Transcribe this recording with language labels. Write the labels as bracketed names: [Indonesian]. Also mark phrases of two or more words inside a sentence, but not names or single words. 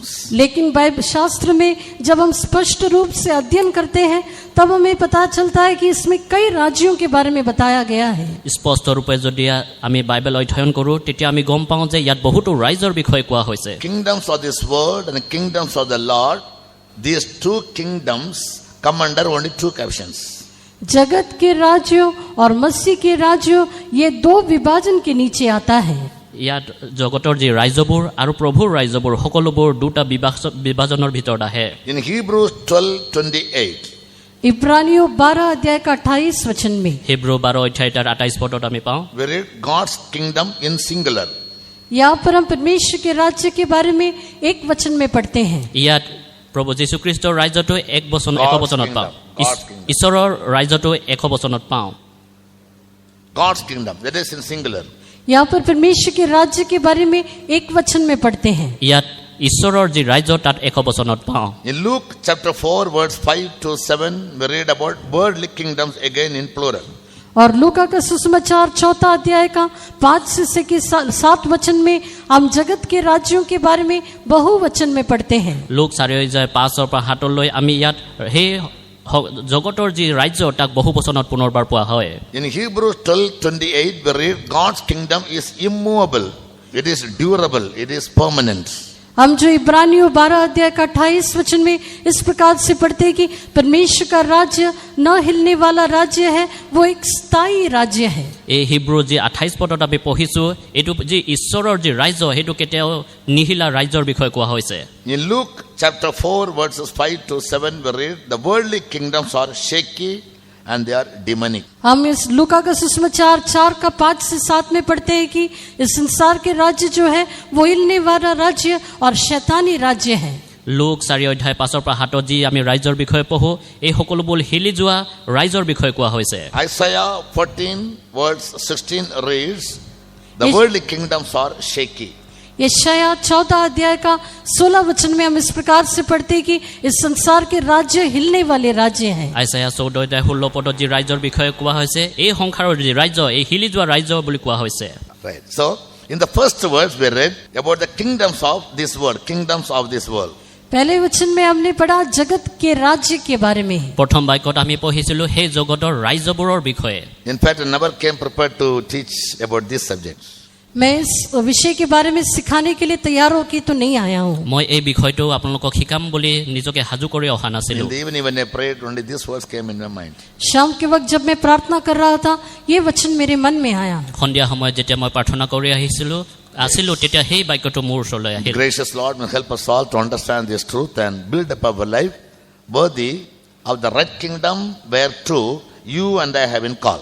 [Hindi] लेकिन बाइबल शास्त्र में जब हम स्पष्ट रूप से अध्ययन करते हैं तब हमें पता चलता है कि इसमें कई राज्यों के बारे में बताया गया है। [Assamese] স্পষ্ট ৰূপে যদি আমি বাইবেল অধ্যয়ন কৰো তেতিয়া আমি গম পাওঁ যে ইয়াত বহুতো ৰাজ্যৰ বিষয়ে কোৱা হৈছে। [English] Kingdoms of this world and kingdoms of the Lord, these two kingdoms come under only two captions. [Hindi] जगत के राज्यों और मसीह के राज्यों ये दो विभाजन के नीचे आता है। [Assamese] ইয়াত জগতৰ যি ৰাজ্যবোৰ আৰু প্ৰভুৰ ৰাজ্যবোৰ সকলোবোৰ দুটা বিভাজনৰ ভিতৰত আহে। [English] In Hebrews 12:28, [Hindi] इब्रानियों 12 अध्याय का 28 वचन में [Assamese] হিব্ৰু 12 অধ্যায় 28 পদত আমি পাওঁ [English] we read God's kingdom in singular. [Hindi] यहाँ पर हम परमेश्वर के राज्य के बारे में एक वचन में पढ़ते हैं। [Assamese] ইয়াত প্ৰভু যীশুখ্ৰীষ্টৰ ৰাজ্যটো এক বচনত পাওঁ। [English] God's kingdom. [Assamese] ঈশ্বৰৰ ৰাজ্যটো 100 বচনত পাওঁ। [English] God's kingdom, that is in singular. [Hindi] यहाँ पर परमेश्वर के राज्य के बारे में एक वचन में पढ़ते हैं। [Assamese] ইয়াত ঈশ্বৰৰ যি ৰাজ্য তাত 100 বচনত পাওঁ। [English] In Luke chapter 4 verse 5 to 7, we read about worldly kingdoms again in plural. [Hindi] और लूका का सुसमाचार 4 अध्याय का 5 से 7 वचन में हम जगत के राज्यों के बारे में बहुवचन में पढ़ते हैं। [Assamese] লোক 4:5 পৰা 7 আমি ইয়াত সেই জগতৰ যি ৰাজ্য তাক বহু বচনত পুনৰবাৰ পোৱা হয়। [English] In Hebrews 12:28, we read God's kingdom is immovable, it is durable, it is permanent. [Hindi] हम जो इब्रानियों 12 अध्याय का 28 वचन में इस प्रकार से पढ़ते हैं कि परमेश्वर का राज्य न हिलने वाला राज्य है, वो एक स्थायी राज्य है। [Assamese] এই হিব্ৰু যি 28 পদত আমি পঢ়িছো এইটো যি ঈশ্বৰৰ যি ৰাজ্য সেইটো কেতিয়াও নিহিলা ৰাজ্যৰ বিষয়ে কোৱা হৈছে। [English] In Luke chapter 4 verses 5 to 7, we read the worldly kingdoms are shaky and they are demonic. [Hindi] हम इस लूका का सुसमाचार 4 का 5 से 7 में पढ़ते हैं कि इस संसार के राज्य जो है वो हिलने वाला राज्य और शैतानी राज्य है। [Assamese] লোক 4:5 পৰা 7 যি আমি ৰাজ্যৰ বিষয়ে পঢ়ো এই সকলোবোৰ হিলি যোৱা ৰাজ্যৰ বিষয়ে কোৱা হৈছে। [English] Isaiah 14 verse 16 reads the Yes. worldly kingdoms are shaky. [Hindi] यशायाह 14 अध्याय का 16 वचन में हम इस प्रकार से पढ़ते हैं कि इस संसार के राज्य हिलने वाले राज्य हैं। [Assamese] আইচায়া 14:16 পদত যি ৰাজ্যৰ বিষয়ে কোৱা হৈছে এই সংসাৰৰ যি ৰাজ্য এই হিলি যোৱা ৰাজ্য বুলি কোৱা হৈছে। [English] Right. So, in the first verse we read about the kingdoms of this world, kingdoms of this world. [Hindi] पहले वचन में हमने पढ़ा जगत के राज्य के बारे में। [Assamese] প্ৰথম বাক্যত আমি পঢ়িছিলো সেই জগতৰ ৰাজ্যবোৰৰ বিষয়ে। [English] In fact, I never came prepared to teach about this subject. [Hindi] मैं इस विषय के बारे में सिखाने के लिए तैयार होकर तो नहीं आया हूँ। [Assamese] মই এই বিষয়টো আপোনালোকক শিকাম বুলি নিজকে সাজু কৰি অহা নাছিলো। [English] In the evening when I prayed, only this verse came in my mind. [Hindi] शाम के वक्त जब मैं प्रार्थना कर रहा था ये वचन मेरे मन में आया। [Assamese] সন্ধিয়া সময়ত যেতিয়া মই প্ৰাৰ্থনা কৰি আছিলো তেতিয়া সেই বাক্যটো মোৰ ওচৰলৈ আহিল। [English] Gracious Lord will help us all to understand this truth and build up our life worthy of the right kingdom whereto you and I have been called.